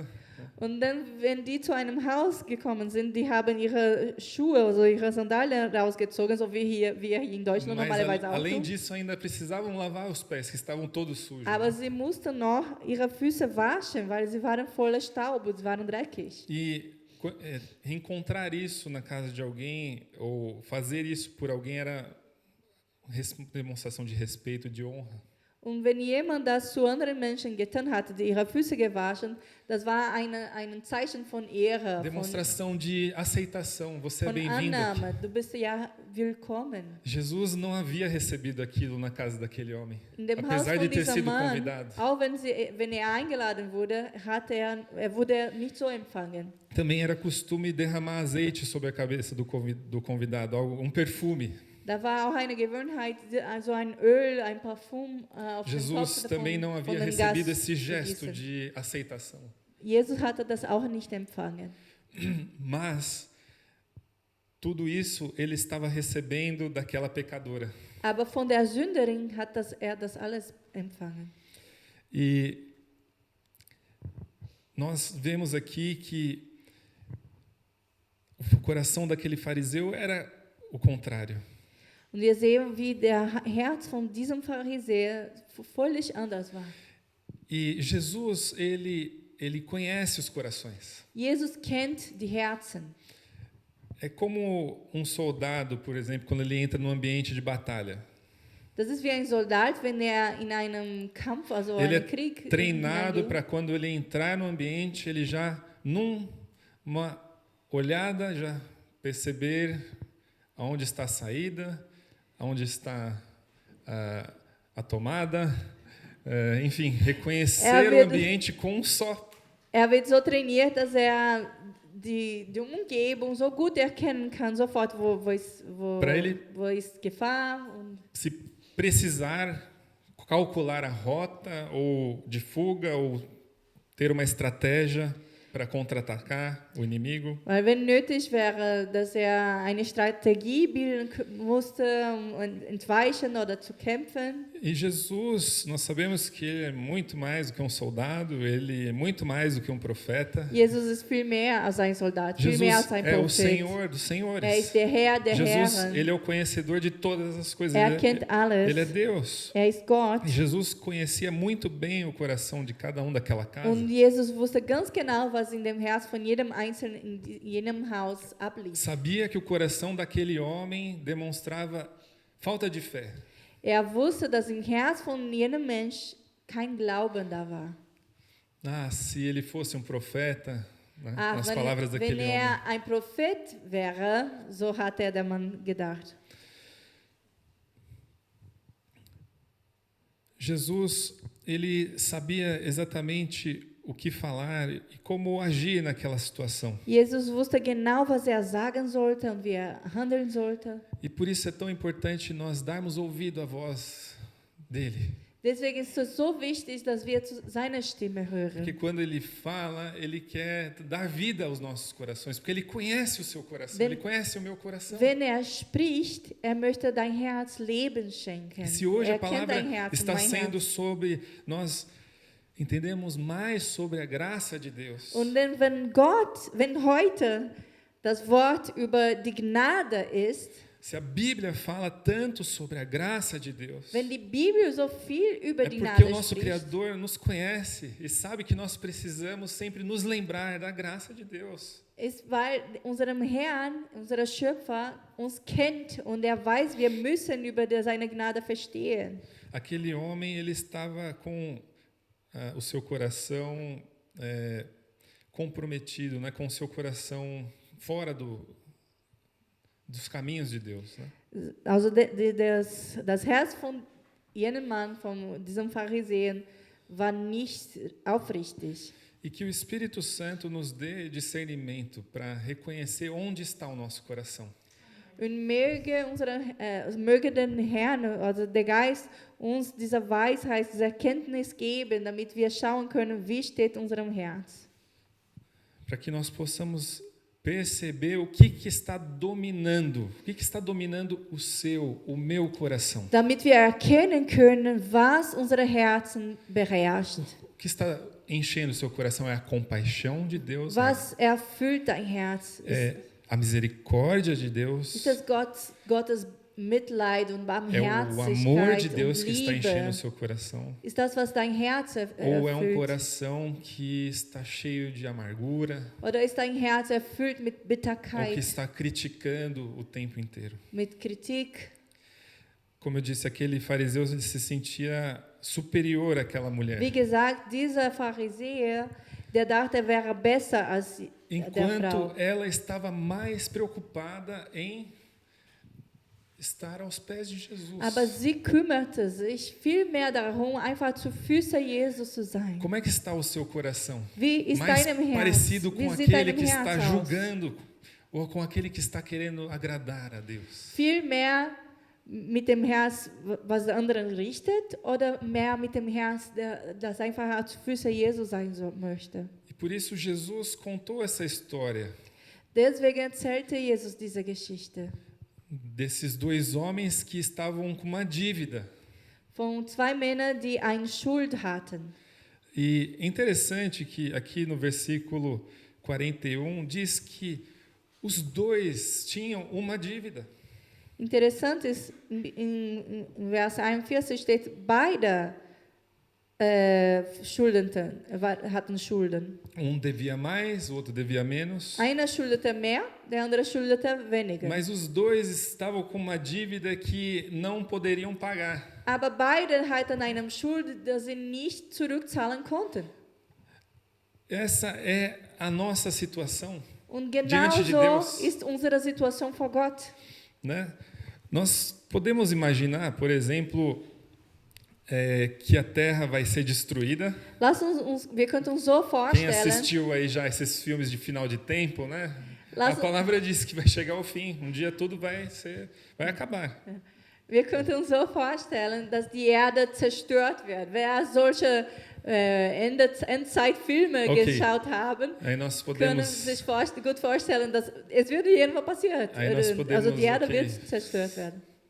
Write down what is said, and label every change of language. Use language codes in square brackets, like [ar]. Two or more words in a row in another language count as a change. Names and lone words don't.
[de] Und dann, wenn die zu einem Haus gekommen sind, die haben ihre Schuhe, also ihre Sandalen rausgezogen, so wie wir hier in Deutschland [pt] Mas [de] normalerweise auch [pt] além [de] tun. [pt] disso, ainda precisavam lavar os pés, que estavam todos sujos. [de] Aber sie mussten noch ihre Füße waschen, weil sie waren voller Staub und sie waren dreckig. [pt] E reencontrar isso na casa de alguém, ou fazer isso por alguém, era demonstração de respeito, de honra. [de] Und wenn jemand das zu anderen Menschen getan hatte, die ihre Füße gewaschen, das war ein Zeichen von Ehre, [pt] Demonstração de aceitação. Você é [de] von [pt] bem-vindo aqui. [de] Annahme. Du bist ja willkommen. [pt] Jesus não havia recebido aquilo na casa daquele homem, [de] In dem Haus [pt] apesar de [de] von [pt] ter [de] diesem [pt] sido [de] Mann, [pt] convidado. [de] auch wenn er eingeladen wurde, wurde er nicht so empfangen. [pt] Também era costume derramar azeite sobre a cabeça do convidado, um perfume. [de] Da war auch eine Gewohnheit, also ein Öl, ein Parfum auf den Jesus Kopf [pt] também não [de] von [pt] havia [de] dem [pt] recebido [de] Gast [pt] esse [de] zu [pt] gesto [de] gießen. [pt] de aceitação. [de] Jesus hatte das auch nicht empfangen. [pt] Mas tudo isso ele estava recebendo daquela pecadora. [de] Aber von der Sünderin hat er das alles empfangen. [pt] E nós vemos aqui que o coração daquele fariseu era o contrário. [de] Und wir sehen, wie der Herz von diesem Pharisäer völlig anders war. [pt] E Jesus, ele conhece os corações. [de] Jesus kennt die Herzen. [pt] É como um soldado, por exemplo, quando ele entra num ambiente de batalha. [de] Das ist wie ein Soldat, wenn er in einem Kampf, also [pt] Ele é [de] einem Krieg [pt] treinado [de] hineingeht. [pt] para quando ele entrar no ambiente, ele já, numa olhada, já perceber aonde está a saída, aonde está a tomada, enfim, reconhecer o ambiente com um só. [de] Er wird so trainiert, dass er die Umgebung so gut erkennen kann, sofort, wo ist Gefahr. Und [pt] se precisar calcular a rota ou de fuga ou ter uma estratégia para contra-atacar o inimigo. [de] weil wenn nötig wäre, dass er eine Strategie bilden musste, um entweichen oder zu kämpfen. [pt] E Jesus, nós sabemos que ele é muito mais do que um soldado, ele é muito mais do que um profeta. [de] Jesus ist viel mehr als ein Soldat, viel mehr als Jesus ein [pt] é o [de] Prophet. [pt] Senhor dos senhores. [de] Er ist der Herr der [pt] Jesus, [de] Herren. [pt] ele é o conhecedor de todas as coisas. [de] Er kennt alles. [pt] Ele é Deus. [de] Er ist Gott. [pt] E Jesus conhecia muito bem o coração de cada um daquela casa. [de] Und Jesus wusste ganz genau, was in dem Herz von jedem Einzelnen in jenem Haus ablief. [pt] Sabia que o coração daquele homem demonstrava falta de fé. [de] Er wusste, dass im Herz von jenem Mensch kein Glauben da war. [pt] Se ele fosse um profeta, né, nas palavras [de] wenn [pt] daquele homem. [de] er ein Prophet wäre, so hat der Mann gedacht. [pt] Jesus, ele sabia exatamente o que falar e como agir naquela situação. [de] Jesus wusste genau, was er sagen sollte und wie er handeln sollte. [pt] E por isso é tão importante nós darmos ouvido à voz dele. [de] Deswegen ist es so wichtig, dass wir seine Stimme [pt] Porque [de] hören. [pt] quando ele fala, ele quer dar vida aos nossos corações, porque ele conhece o seu coração, ele conhece o meu coração. [de] Wenn er spricht, er möchte dein Herz Leben schenken. [pt] E se hoje [de] Er [pt] a [de] kennt [pt] palavra [de] dein Herz und [pt] está [de] mein [pt] sendo [de] Herz. [pt] sobre nós entendemos mais sobre a graça de Deus, [de] Und denn wenn heute das Wort über die Gnade ist, [pt] se a Bíblia fala tanto sobre a graça de Deus, [de] wenn die Bibel so viel über [pt] é [de] die [pt] porque o [de] Gnade [pt] nosso [de] spricht, [pt] Criador nos conhece e sabe que nós precisamos sempre nos lembrar da graça de Deus. [de] ist, weil unserem Herrn, unser Schöpfer, uns kennt und er weiß, wir müssen über seine Gnade verstehen. [pt] Aquele homem, ele estava com o seu coração comprometido, né, com o seu coração fora dos caminhos de Deus, né? [de] Also das Herz von jenem Mann, von diesem Pharisäer, war nicht aufrichtig. [pt] E que o Espírito Santo nos dê discernimento para reconhecer onde está o nosso coração. [de] Und möge den Herrn, also der Geist, uns diese Weisheit, diese Erkenntnis geben, damit wir schauen können, wie steht unserem Herz. [pt] Para que nós possamos perceber o que está dominando, o que está dominando o meu coração. [de] Damit wir erkennen können, was unsere Herzen beherrscht. [pt] O que está enchendo o seu coração é a compaixão de Deus, [de] Was erfüllt dein Herz? [pt] é a misericórdia de [de] Ist [pt] Deus, [de] das Gottes Mitleid und [pt] é o [de] Barmherzigkeit [pt] amor de [de] und [pt] Deus que está enchendo [de] Liebe? [pt] o seu coração, [de] Ist das, was dein Herz [pt] ou é um [de] erfüllt? [pt] coração que está cheio de amargura, [de] Oder ist dein Herz erfüllt mit [pt] ou que [de] Bitterkeit, [pt] está criticando o tempo inteiro? [de] mit Kritik? [pt] Como eu disse, aquele fariseu ele se sentia superior àquela mulher. [de] Wie gesagt, dieser Pharisäer, der dachte, er wäre besser als der [pt] Enquanto [de] Frau. [pt] ela estava mais preocupada em estar aos pés de Jesus. [de] Aber sie kümmerte sich viel mehr darum, einfach zu Füßen Jesus zu sein. [pt] Como é que está o seu coração? [de] Wie ist [pt] Mais [de] deinem Herz? [pt] parecido com [de] Wie sieht [pt] aquele [de] deinem [pt] que está [de] Herz aus? [pt] julgando ou com aquele que está querendo agradar a Deus? [de] Viel mehr mit dem Herz, was der anderen richtet, oder mehr mit dem Herz, das einfach als Füße Jesus sein möchte? [pt] E por isso Jesus contou essa história [de] Deswegen erzählte Jesus diese Geschichte [pt] desses dois homens que estavam com uma dívida. [de] von zwei Männern, die eine Schuld hatten. [pt] E é interessante que aqui no versículo 41 diz que os dois tinham uma dívida. [de] Interessant ist, in Vers 41 steht, beide hatten Schulden. [pt] Devia mais, o outro devia menos. [de] Einer schuldete mehr, der andere schuldete weniger. [pt] Mas os dois estavam com uma dívida que não poderiam pagar. [de] Aber beide hatten eine Schuld, die sie nicht zurückzahlen konnten. [pt] Essa é a nossa situação, [de] Und [pt] diante de [de] genauso [pt] Deus, [de] ist unsere Situation vor Gott. [pt] né? Nós podemos imaginar, por exemplo, que a Terra vai ser destruída. [de] Wir könnten uns so [pt] Quem [de] vorstellen, [pt] assistiu aí já esses filmes de final de tempo, né? A [de] Lass- [pt] palavra diz que vai chegar ao fim. Um dia tudo vai acabar. [de] wir könnten uns so vorstellen, dass die Erde zerstört wird. Wer solche Endzeitfilme Okay. geschaut haben, [pt] Aí nós [de] können [pt] podemos [de] sich gut vorstellen, dass es würde irgendwann passieren. [pt] Aí nós [de] Also [pt] podemos, [de] die Erde [pt] okay. [de] wird zerstört werden.